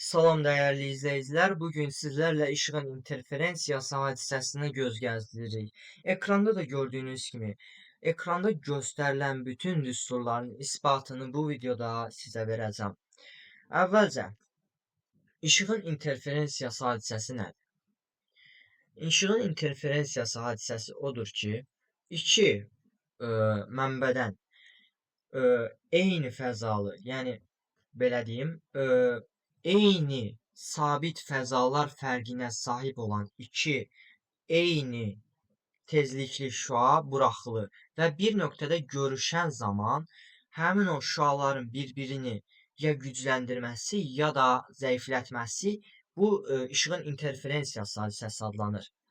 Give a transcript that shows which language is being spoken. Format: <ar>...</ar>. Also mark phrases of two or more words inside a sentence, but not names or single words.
<tr>Salam değerli izleyiciler. Bugün sizlerle ışığın interferensiyası hadisesini göz gezdiririk. Ekranda da gördüğünüz gibi ekranda gösterilen bütün düsturların ispatını bu videoda size vereceğim.</tr> <az>Əvvəlcə ışığın interferensiyası hadisəsi nədir? Işığın interferensiyası hadisəsi odur ki, iki mənbədən e, eyni fəzalı, yəni belə deyim, eyni sabit fəzalar fərqinə sahib olan iki eyni tezlikli şüa buraxılır və bir nöqtədə görüşən zaman həmin o şüaların bir-birini ya gücləndirməsi ya da zəiflətməsi bu işığın interferensiyası hadisəsi adlanır.</az>